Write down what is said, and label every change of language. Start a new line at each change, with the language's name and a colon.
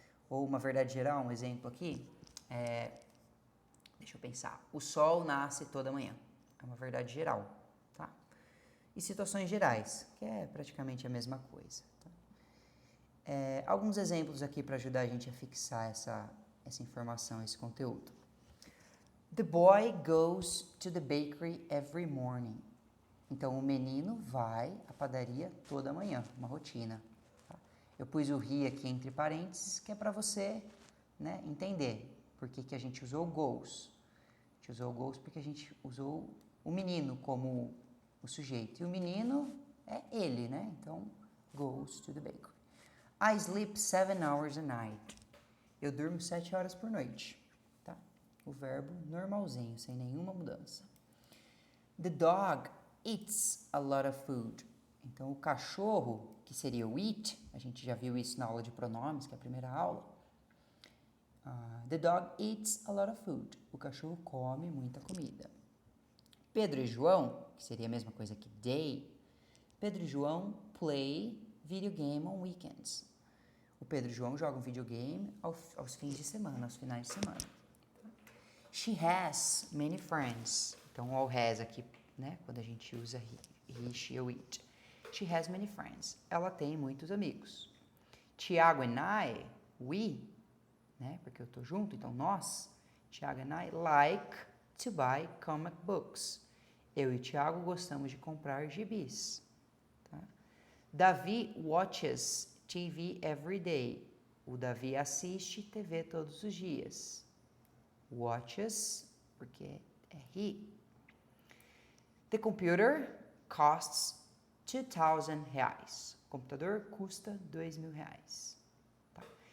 Portuguese: Ou uma verdade geral, um exemplo aqui, deixa eu pensar, o sol nasce toda manhã, é uma verdade geral, tá? E situações gerais, que é praticamente a mesma coisa, tá? Alguns exemplos aqui para ajudar a gente a fixar essa informação, esse conteúdo.
English: The boy goes to the bakery every morning.
Portuguese: Então, o menino vai à padaria toda manhã, uma rotina. Tá? Eu pus o he aqui entre parênteses, que é para você, né, entender por que a gente usou goes. A gente usou goes porque a gente usou o menino como o sujeito. E o menino é ele, né? Então,
English: goes to the bakery. I sleep 7 hours a night.
Portuguese: Eu durmo 7 horas por noite, tá? O verbo normalzinho, sem nenhuma mudança.
English: The dog eats a lot of food.
Portuguese: Então, o cachorro, que seria o eat, a gente já viu isso na aula de pronomes, que é a primeira aula.
English: The dog eats a lot of food.
Portuguese: O cachorro come muita comida. Pedro e João, que seria a mesma coisa que they, Pedro e João
English: play video game on weekends.
Portuguese: O Pedro e João jogam videogame aos fins de semana, aos finais de semana.
English: She has many friends.
Portuguese: Então,
English: all has
Portuguese: aqui, né? Quando a gente usa he, she ou it.
English: She has many friends.
Portuguese: Ela tem muitos amigos.
English: Tiago and I, we,
Portuguese: né? Porque eu tô junto, então nós,
English: Tiago and I, like to buy comic books.
Portuguese: Eu e Tiago gostamos de comprar gibis. Tá?
English: Davi watches TV every day.
Portuguese: O Davi assiste TV todos os dias.
English: Watches,
Portuguese: porque é
English: he. The computer costs R$2,000.
Portuguese: O computador custa R$2.000. Tá?